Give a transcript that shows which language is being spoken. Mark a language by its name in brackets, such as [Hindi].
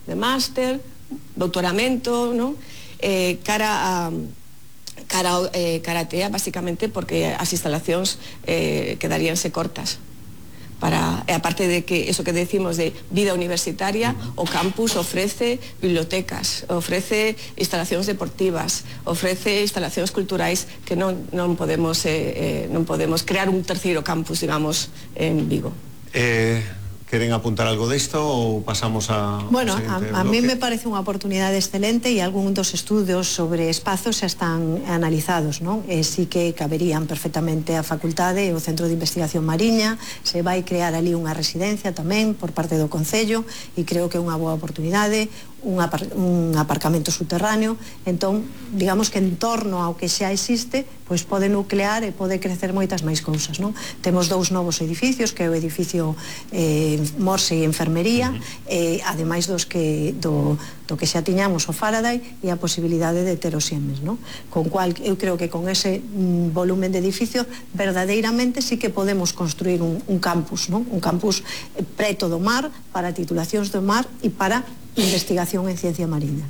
[Galician] De máster, doutoramento, ¿no? cara a TEA, básicamente porque as instalacións quedaríanse cortas. Aparte de que eso que decimos de vida universitaria, o campus ofrece bibliotecas, ofrece instalacións deportivas, ofrece instalacións culturais que non podemos crear un terceiro campus, digamos, en Vigo. ¿Queren apuntar algo de esto o pasamos a...? [Spanish] Bueno, a mí me parece una oportunidad excelente y algunos dos estudios sobre espacios ya están analizados, ¿no? [Galician] Sí que caberían perfectamente a facultade o centro de investigación mariña, [Spanish] se va a crear allí una residencia también por parte del concello y creo que es una buena oportunidad, un aparcamiento subterráneo, entonces digamos que en torno a lo que ya existe, pues puede nuclear y puede crecer muchas más cosas, ¿no? Tenemos dos nuevos edificios, que es el edificio Morse y Enfermería, además [Galician] dos que do que xa tiñamos o Faraday e a posibilidade de ter o Siemens, [Spanish] ¿no? [Galician] Con cual, eu creo que con ese volumen de edificio, verdadeiramente sí que podemos construir un campus, ¿no? Un campus preto do mar, para titulacións do mar e para investigación en ciencia marina.